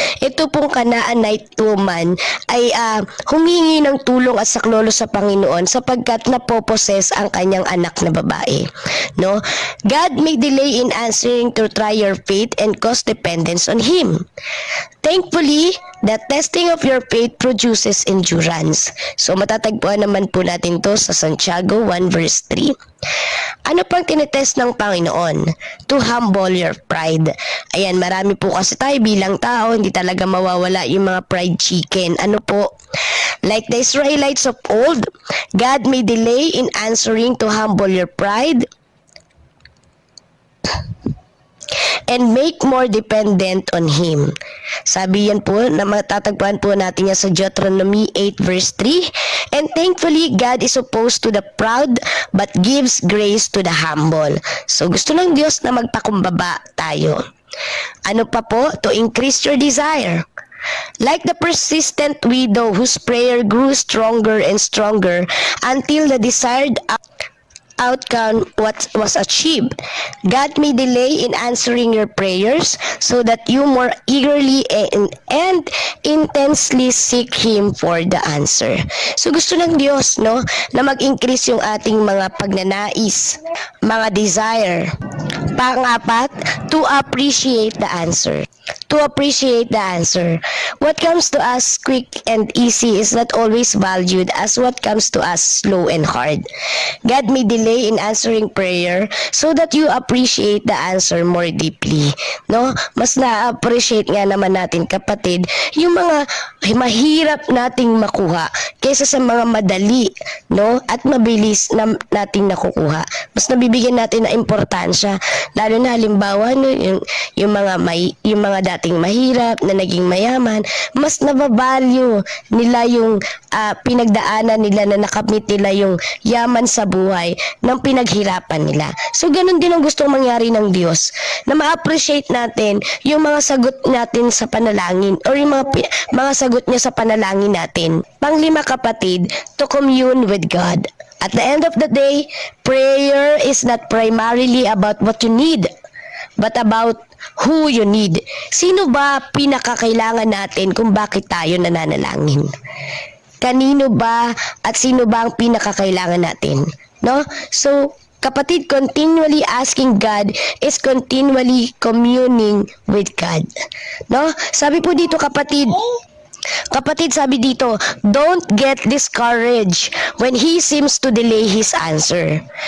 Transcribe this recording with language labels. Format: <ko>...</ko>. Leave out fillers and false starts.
<tl>Ito pong Canaanite woman ay humingi ng tulong at saklolo sa Panginoon sapagkat napoposes ang kanyang anak na babae. No?</tl> <en>God may delay in answering to try your faith and cause dependence on Him. Thankfully, the testing of your faith produces endurance.</en> <tl>So matatagpuan naman po natin to sa Santiago 1 verse 3. Ano pang tinetest ng Panginoon?</tl> <en>To humble your pride.</en> <tl>Ayan, marami po kasi tayo bilang tao, hindi talaga mawawala yung mga pride chicken. Ano po?</tl> <en>Like the Israelites of old, God may delay in answering to humble your pride and make more dependent on Him.</en> <tl>Sabi yan po, na matatagpuan po natin yan sa Deuteronomy 8 verse 3.</tl> <en>And thankfully, God is opposed to the proud but gives grace to the humble.</en> <tl>So gusto ng Diyos na magpakumbaba tayo. Ano pa po?</tl> <en>To increase your desire. Like the persistent widow whose prayer grew stronger and stronger until the desired outcome was achieved. God may delay in answering your prayers so that you more eagerly and intensely seek Him for the answer.</en> <tl>So gusto ng Diyos, no, na mag-increase yung ating mga pagnanais, mga desire.</tl> <en>Pang-apat, to appreciate the answer. To appreciate the answer. What comes to us quick and easy is not always valued as what comes to us slow and hard. God may delay in answering prayer so that you appreciate the answer more deeply. No?</en> <tl>Mas na-appreciate nga naman natin, kapatid, yung mga mahirap nating makuha kaysa sa mga madali, no? At mabilis na nating nakukuha. Mas nabibigyan natin ng importansya, lalo na halimbawa no, yung mga dating mahirap na naging mayaman, mas nababalyo nila yung pinagdaanan nila, na nakamit nila yung yaman sa buhay ng pinaghirapan nila. So ganun din ang gustong mangyari ng Diyos, na ma-appreciate natin yung mga sagot natin sa panalangin or yung mga sagot niya sa panalangin natin. Panglima, kapatid,</tl> <en>to commune with God. At the end of the day, prayer is not primarily about what you need, but about who you need.</en> <tl>Sino ba pinakakailangan natin kung bakit tayo nananalangin? Kanino ba at sino ba ang pinakakailangan natin? No?</tl> <en>So, kapatid, continually asking God is continually communing with God. No?</en> <tl>Sabi po dito, kapatid, sabi dito,</tl> <en>don't get discouraged when He seems to delay His answer.</en>